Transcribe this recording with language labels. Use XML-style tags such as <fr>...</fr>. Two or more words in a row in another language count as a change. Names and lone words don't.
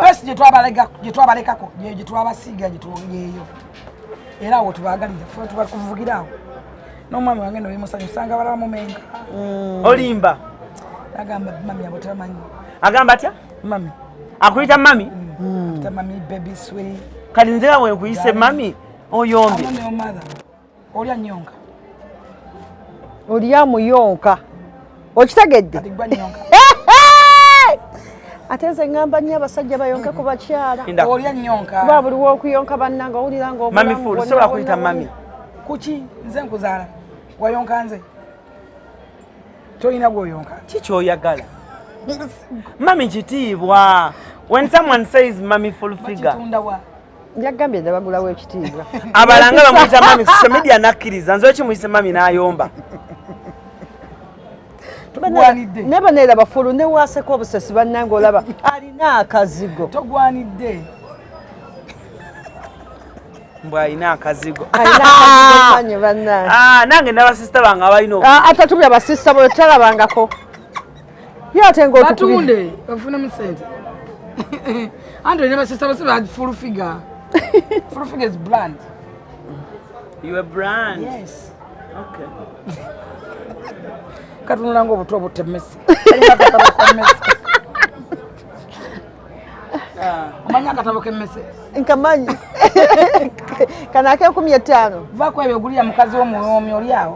<lg>pesi gyetwabalekako gyetwabasiiga gyetwogeeyo era awo tubagalira fe tubakuvugira awo n'omwami wange nobimusanyusanga balaba mumenga olimba agamba mami abo tamanyi agamba atya mami akuyita mami</lg> <en>mami baby sweet</en> <lg>kati nzira bwe nkuyise mami oyombe olya nnyonka olya muyonka okitegedde ate nze ngamba nnyo abasajja bayonke ku bakyala olya nnyonka kuba buli w'okuyonka bannanga owulira mami fulu sobola kuyita mami kuki nze nkuzaala wayonka nze tolina gwoyonka kikyoyagala mami kitiibwa</lg> <en>when someone says mami full figure</en> <lg>yagambye ndabagulawo ekitiibwa abalanga bamuyita mami</lg> <en>social media</en> <lg>nakkiriza nze okimuyise mami n'ayomba ne baneera bafulu ne waaseko obusesi bannanga olaba alina akazigo togwanidde mbw alina akazigo anye bannange nange n'abasisita bange abalina atatubya abasisita bwe talabangako ye ate ngaotukunde bafunemu sente andi ne basisita bose ba</lg> <en>full figure full figure is brand you a brand yes okay</en> <lg>katunula ng'obuto obutemesi omanya akatabo k'emmese nkamanyi kana ake-15 vaako ebyo ogulira mukazi w'omuwoomi oli awo</lg>